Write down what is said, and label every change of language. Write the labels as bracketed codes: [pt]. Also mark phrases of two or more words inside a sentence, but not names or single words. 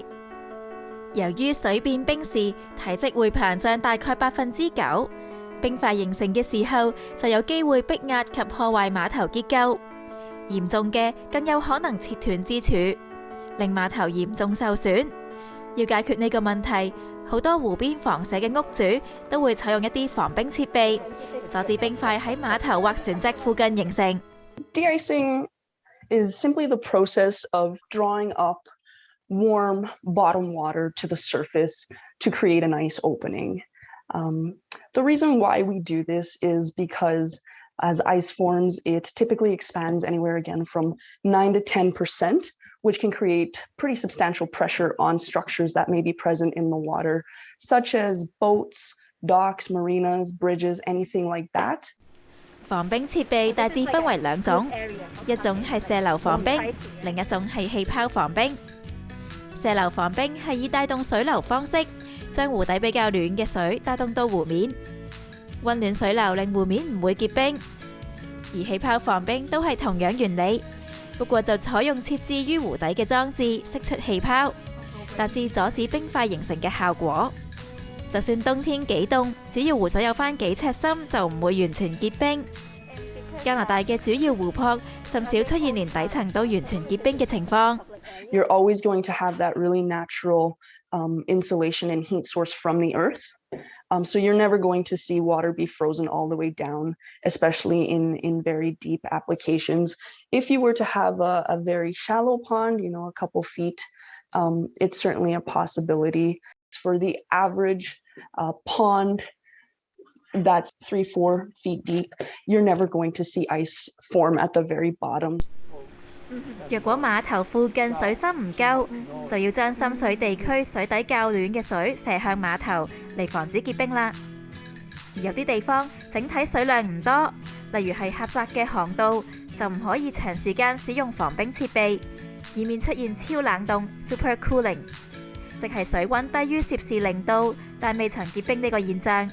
[yue] 由於水變冰時體積會膨脹大概9%，冰塊形成嘅時候就有機會逼壓及破壞碼頭結構，嚴重嘅更有可能切斷支柱，令碼頭嚴重受損。要解決呢個問題，好多湖邊房舍嘅屋主都會採用一啲防冰設備，阻止冰塊喺碼頭或船隻附近形成。 [en] De-icing is simply the process of drawing up warm bottom water to the surface to create an ice opening. The reason why we do this is because as ice forms, it typically expands anywhere again from 9 to 10%, which can create pretty substantial pressure on structures that may be present in the water, such as boats, docks, marinas, bridges, anything like that. [yue] 防冰設備大致分為兩種，一種係射流防冰，另一種係氣泡防冰。射流防冰係以帶動水流方式，將湖底比較暖嘅水帶動到湖面。溫暖水流令湖面唔會結冰，而氣泡防冰都係同樣原理，不過就採用設置於湖底嘅裝置釋出氣泡，達至阻止冰塊形成嘅效果。就算冬天幾凍，只要湖水有返幾尺深，就唔會完全結冰。加拿大嘅主要湖泊甚少出現連底層都完全結冰嘅情況。 [en] You're always going to have that really natural insulation and heat source from the earth. So you're never going to see water be frozen all the way down, especially in very deep applications. If you were to have a very shallow pond, a couple feet, it's certainly a possibility. For the average pond that's 3-4 feet deep, you're never going to see ice form at the very bottom. [yue] 若果碼頭附近水深唔夠，就要將深水地區水底較暖嘅水射向碼頭嚟防止結冰啦。而有啲地方整體水量唔多，例如係狹窄嘅航道，就唔可以長時間使用防冰設備，以免出現超冷凍 [en] （super cooling）， [yue] 即係水溫低於攝氏0度，但未曾結冰呢個現象。